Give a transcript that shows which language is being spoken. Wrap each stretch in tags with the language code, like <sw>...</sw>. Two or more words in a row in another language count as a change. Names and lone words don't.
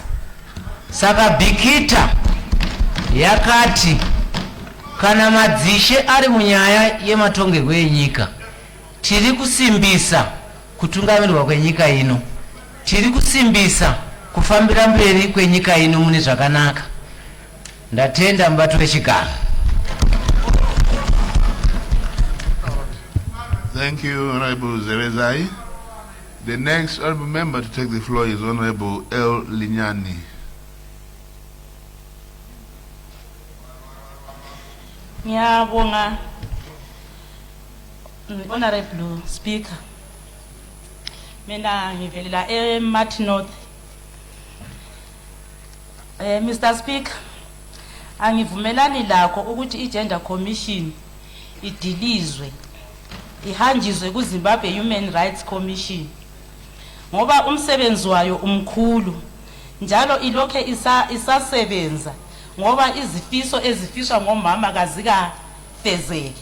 <sn>Saka Bikita yakati kana madzishe ari munyaya yematongerwo enyika, tiri kusimbisa kutungamirirwa kwenyika ino, tiri kusimbisa kufambira mberi kwenyika ino mune zvakanaka. Ndatenda mubato wechigaro.</sn> <en>Thank you, Honorable Zerezai. The next honorable member to take the floor is Honorable L. Linyani.</en> <nd>Ngiyabonga</nd> <en>Honorable Speaker.</en> <nd>Mina ngivelela eMat North. Mr. Speaker, angivumelani lakho ukuthi iGender Commission idilizwe ihanjizwe ku Zimbabwe Human Rights Commission ngoba umsebenzi wayo umkhulu njalo ilokhe isasebenza ngoba izifiso ezifiswa ngomama kazika fezeki.</nd>